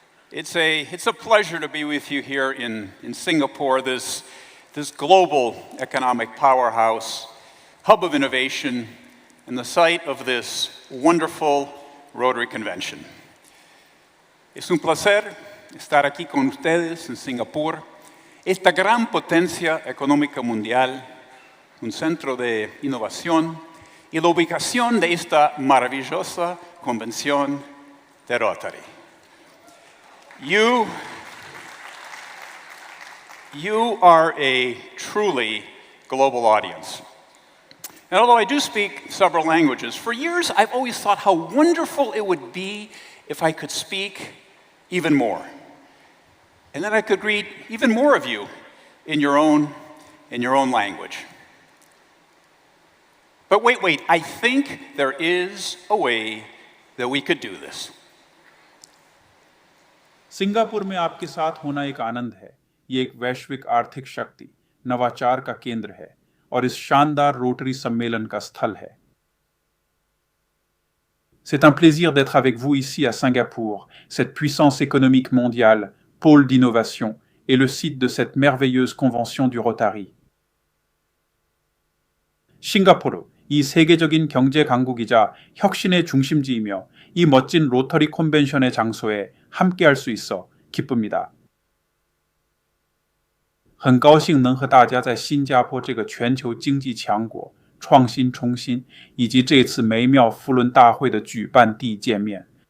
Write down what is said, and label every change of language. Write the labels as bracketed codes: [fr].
[en] It's a pleasure to be with you here in Singapore, this global economic powerhouse, hub of innovation, and the site of this wonderful Rotary Convention. [es] Es un placer estar aquí con ustedes en Singapur, esta gran potencia económica mundial, un centro de innovación y la ubicación de esta maravillosa Convención de Rotary. [en] You are a truly global audience. And although I do speak several languages, for years I've always thought how wonderful it would be if I could speak even more. And then I could greet even more of you in your own language. But wait, I think there is a way that we could do this. [hi] Singapore में आपके साथ होना एक आनंद है। ये एक वैश्विक आर्थिक शक्ति, नवाचार का केंद्र है और इस शानदार रोटरी सम्मेलन का स्थल है। [fr] C'est un plaisir d'être avec vous ici à Singapour, cette puissance économique mondiale, pôle d'innovation et le site de cette merveilleuse convention du Rotary. [ko] 싱가포르, 이 세계적인 경제 강국이자 혁신의 중심지이며 이 멋진 로터리 컨벤션의 장소에 함께할 수 있어 기쁩니다. [zh] 很高兴能和大家在新加坡这个全球经济强国、创新中心以及这次美妙扶轮大会的举办地见面。